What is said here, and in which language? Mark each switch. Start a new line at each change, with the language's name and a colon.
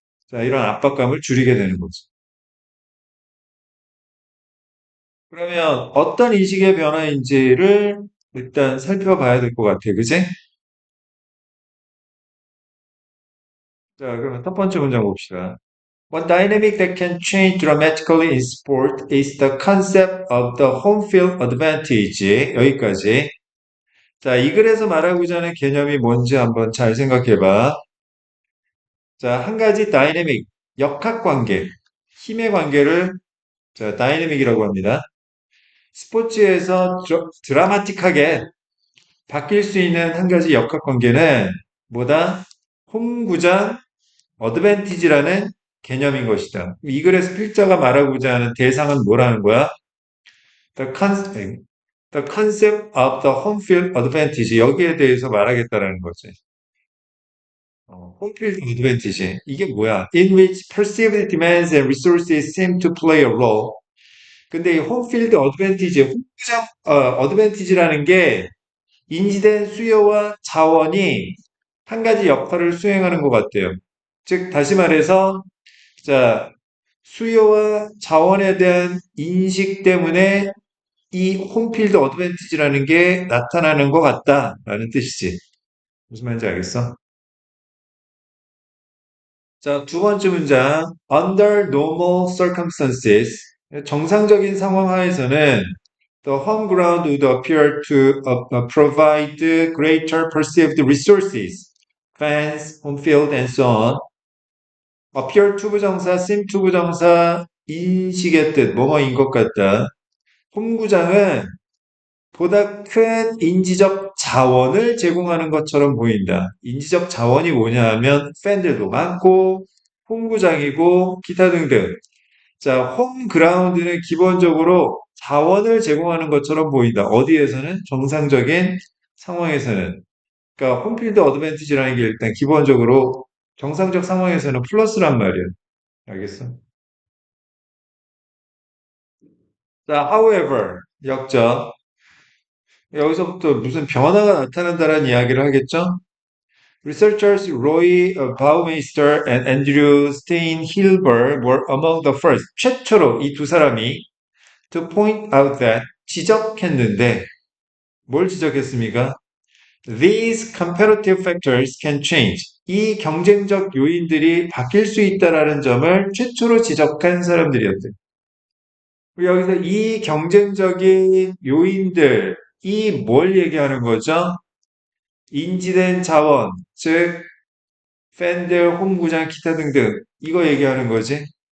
Korean: 자, 이런 압박감을 줄이게 되는 거지. 그러면 어떤 인식의 변화인지를 일단 살펴봐야 될 것 같아. 그지? 자, 그러면 첫 번째 문장 봅시다.
English: One dynamic that can change dramatically in sport is the concept of the home field advantage.
Korean: 여기까지. 자, 이 글에서 말하고자 하는 개념이 뭔지 한번 잘 생각해 봐. 자, 한 가지 다이내믹, 역학관계, 힘의 관계를 자, 다이내믹이라고 합니다. 스포츠에서 드라마틱하게 바뀔 수 있는 한 가지 역학관계는 뭐다? 홈구장 어드밴티지라는 개념인 것이다. 이 글에서 필자가 말하고자 하는 대상은 뭐라는 거야?
English: The concept of the home field advantage.
Korean: 여기에 대해서 말하겠다라는 거지. 홈필드 어드밴티지. 이게 뭐야?
English: In which perceived demands and resources seem to play a role.
Korean: 근데 이 홈필드 어드밴티지, 홈구장 어드밴티지라는 게 인지된 수요와 자원이 한 가지 역할을 수행하는 것 같아요. 즉, 다시 말해서, 자, 수요와 자원에 대한 인식 때문에 이 홈필드 어드밴티지라는 게 나타나는 것 같다라는 뜻이지. 무슨 말인지 알겠어? 자, 두 번째 문장.
English: Under normal circumstances.
Korean: 정상적인 상황 하에서는
English: The home ground would appear to provide greater perceived resources, fans, home field, and so on. appear to
Korean: 부정사,
English: seem to
Korean: 부정사, 인식의 뜻, 뭐뭐인 것 같다. 홈구장은 보다 큰 인지적 자원을 제공하는 것처럼 보인다. 인지적 자원이 뭐냐 하면 팬들도 많고, 홈구장이고, 기타 등등. 자, 홈그라운드는 기본적으로 자원을 제공하는 것처럼 보인다. 어디에서는? 정상적인 상황에서는. 그러니까 홈필드 어드밴티지라는 게 일단 기본적으로 정상적 상황에서는 플러스란 말이야. 알겠어? 자, however, 역적. 여기서부터 무슨 변화가 나타난다는 이야기를 하겠죠?
English: Researchers Roy Baumeister and Andrew Steinhilber were among the first,
Korean: 최초로 이 두 사람이
English: to point out that
Korean: 지적했는데 뭘 지적했습니까?
English: These comparative factors can change.
Korean: 이 경쟁적 요인들이 바뀔 수 있다라는 점을 최초로 지적한 사람들이었대. 여기서 이 경쟁적인 요인들, 이 뭘 얘기하는 거죠? 인지된 자원, 즉 팬들, 홈구장, 기타 등등 이거 얘기하는 거지.